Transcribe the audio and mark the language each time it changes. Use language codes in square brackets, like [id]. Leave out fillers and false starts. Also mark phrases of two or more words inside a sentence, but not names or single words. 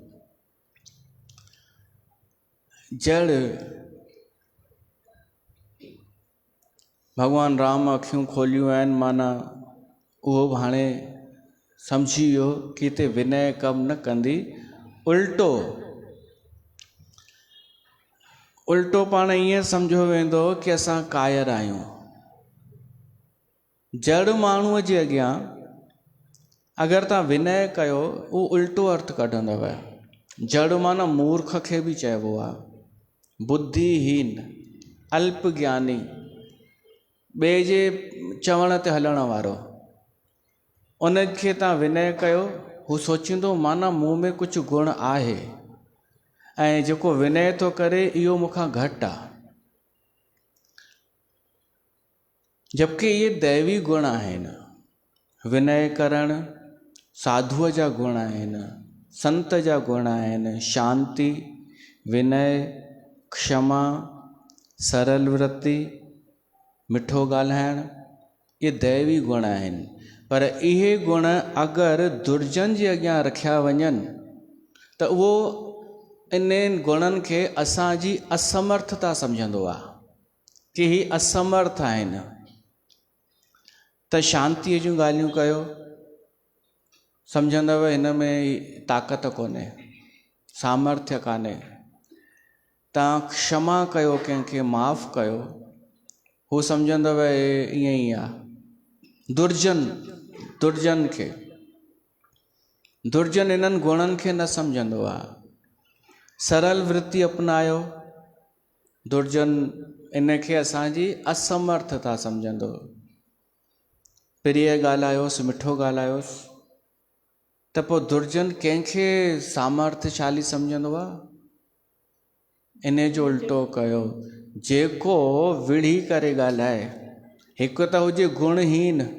[sd] जड़ भॻवानु राम अखियूं खोलियूं आहिनि, माना उहो हाणे सम्झी वियो कि हिते विनय कमु न कंदी, उल्टो पाण ईअं सम्झो वेंदो कि असां कायर आहियूं। जड़ माण्हूअ जे अॻियां अगरि तव्हां विनय कयो, उहो उल्टो अर्थ कढंदव। जड़ माना मूर्ख खे बि चइबो आहे, बुद्धिहीन, अल्प ज्ञानी, ॿिए जे चवण ते हलण वारो। उनखे तव्हां विनय कयो, हू सोचींदो माना मूं में कुझु गुण आहे ऐं जेको विनय थो करे इहो मूंखां घटि आहे। जबकि इहे दैवी गुण आहिनि। विनय करणु साधुअ जा गुण आहिनि, संत जा गुण आहिनि। शांति, विनय, क्षमा, सरल वृत्ति, मिठो ॻाल्हाइणु, इहे दैवी गुण आहिनि। पर इहे गुण अगरि दुर्जन जे अॻियां रखिया वञनि त उहो इन्हनि गुणनि खे असांजी असमर्थता सम्झंदो आहे कि ही असमर्थ आहिनि। त शांतीअ जूं ॻाल्हियूं कयो, सम्झंदव हिन में ताक़त कोन्हे, सामर्थ्य कान्हे। तव्हां क्षमा कयो, कंहिंखे माफ़ कयो, हू सम्झंदव ईअं ई आहे। दुर्जन इन्हनि गुणनि खे न सम्झंदो आहे। सरल वृत्ति अपनायो, दुर्जन इनखे असांजी असमर्थता सम्झंदो। प्रिय ॻाल्हायोसि, मिठो ॻाल्हायोसि, त पोइ दुर्जन कंहिंखे सामर्थ्यशाली सम्झंदो आहे। इन जो उल्टो कयो, जेको विढ़ी करे ॻाल्हाए, हिकु त हुजे गुणहीन।